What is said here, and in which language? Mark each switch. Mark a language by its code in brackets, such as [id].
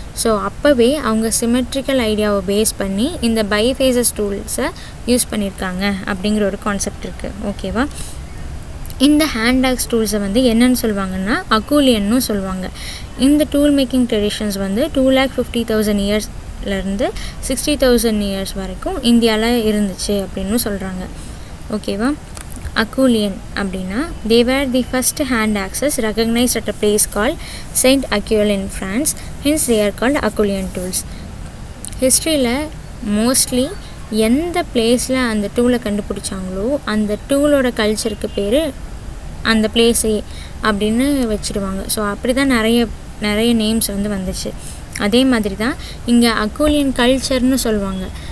[ta] So அப்போவே அவங்க symmetrical ஐடியாவை பேஸ் பண்ணி இந்த பைஃபேஸஸ் டூல்ஸை யூஸ் பண்ணியிருக்காங்க அப்படிங்கிற ஒரு கான்செப்ட் இருக்குது. ஓகேவா, இந்த ஹேண்ட் ஆக்ஸ் டூல்ஸை வந்து என்னென்னு சொல்லுவாங்கன்னா, அக்கூலியன்னு சொல்லுவாங்க. இந்த டூல் மேக்கிங் ட்ரெடிஷன்ஸ் வந்து 250,000 இயர்ஸ்லேருந்து 60,000 இயர்ஸ் வரைக்கும் இந்தியாவில் இருந்துச்சு அப்படின்னு சொல்கிறாங்க. ஓகேவா, அக்கூலியன் அப்படின்னா, [en] they were the first hand axes recognized at a place called Saint Aquiol in France, hence they are called Aquiolian tools. [ta] ஹிஸ்ட்ரியில் மோஸ்ட்லி எந்த பிளேஸில் அந்த டூலை கண்டுபிடிச்சாங்களோ அந்த டூலோட கல்ச்சருக்கு பேர் அந்த பிளேஸே அப்படின்னு வச்சுடுவாங்க. ஸோ அப்படி தான் நிறைய நேம்ஸ் வந்து வந்துச்சு. அதே மாதிரி தான் இங்கே அக்கூலியன் கல்ச்சர்னு சொல்லுவாங்க.